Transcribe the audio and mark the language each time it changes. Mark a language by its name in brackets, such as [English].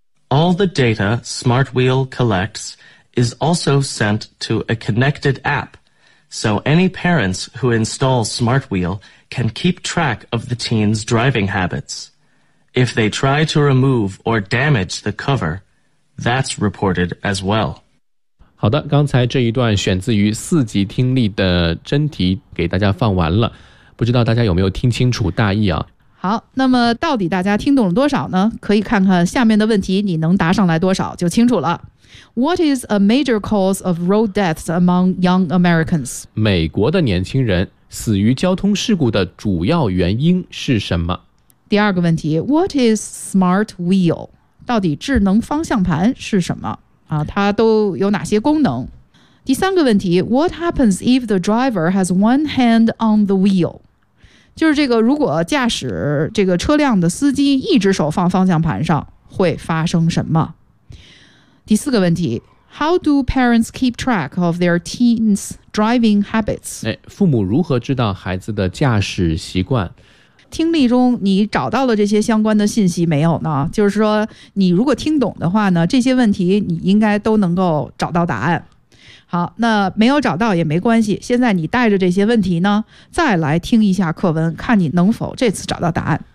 [English] All the data SmartWheel collects is also sent to a connected app, so any parents who install SmartWheel can keep track of the teen's driving habits. If they try to remove or damage the cover, that's reported as well. [Chinese] 好的，刚才这一段选自于四级听力的真题，给大家放完了。不知道大家有没有听清楚大意啊？好，那么到底大家听懂了多少呢？可以看看下面的问题，你能答上来多少就清楚了。 [English] What is a major cause of road deaths among young Americans? [Chinese] 美国的年轻人死于交通事故的主要原因是什么？第二个问题 [English] ,What is smart wheel? [Chinese] 到底智能方向盘是什么？它都有哪些功能？第三个问题 [English] ,What happens if the driver has one hand on the wheel? [Chinese] 就是这个，如果驾驶这个车辆的司机一只手放方向盘上，会发生什么？第四个问题 [English] ，How do parents keep track of their teen's driving habits？ [Chinese] 哎，父母如何知道孩子的驾驶习惯？听力中你找到了这些相关的信息没有呢？就是说，你如果听懂的话呢，这些问题你应该都能够找到答案。好，那没有找到也没关系，现在你带着这些问题呢再来听一下课文，看你能否这次找到答案。